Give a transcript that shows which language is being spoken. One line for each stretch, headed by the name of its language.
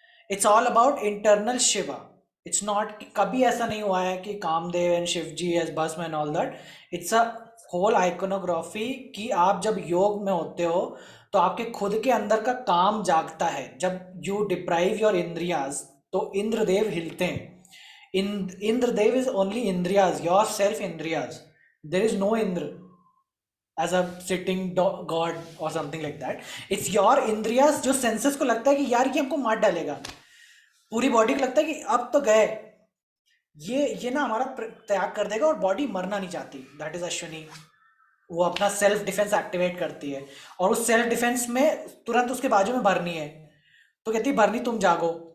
English: It's all about internal Shiva. It's not,
Hindi: कभी ऐसा नहीं हुआ है कि
English: Kamdev and Shiv ji as भस्म and all that. It's a whole iconography
Hindi: कि आप जब योग में होते हो तो आपके खुद के अंदर का काम जागता है. जब
English: you deprive your
Hindi: इंद्रियाज तो इंद्रदेव हिलते हैं.
English: Indradev is only इंद्रियाज, your self इंद्रियाज. There is no Indra as a sitting god or something like that. It's your
Hindi: इंद्रियास जो सेंसेस को लगता है कि यार ये हमको मार डालेगा, पूरी बॉडी को लगता है कि अब तो गए, ये ना हमारा त्याग कर देगा, और बॉडी मरना नहीं चाहती.
English: That is Ashwini.
Hindi: वो अपना सेल्फ डिफेंस एक्टिवेट करती है, और उस सेल्फ डिफेंस में तुरंत उसके बाजू में भरनी है, तो कहती है भरनी तुम जागो.